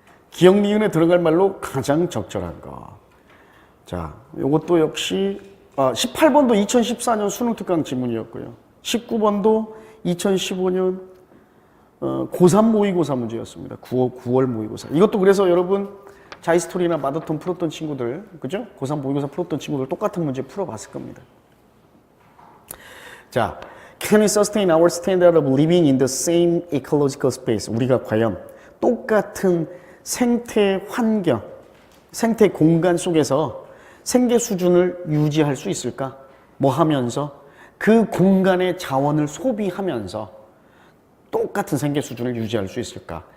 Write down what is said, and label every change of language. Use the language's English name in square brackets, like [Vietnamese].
[Korean] 기억 니은에 들어갈 말로 가장 적절한 거. 자, 요것도 역시 18번도 2014년 수능 특강 지문이었고요. 19번도 2015년 고3 모의고사 문제였습니다. 9월 모의고사. 이것도 그래서 여러분 자이스토리나 마더톤 풀었던 친구들, 그죠? 고3 모의고사 풀었던 친구들 똑같은 문제 풀어봤을 겁니다. [English] 자, can we sustain our standard of living in the same ecological space? [Korean] 우리가 과연 똑같은 생태 환경, 생태 공간 속에서 생계 수준을 유지할 수 있을까? 뭐 하면서? 그 공간의 자원을 소비하면서 똑같은 생계 수준을 유지할 수 있을까?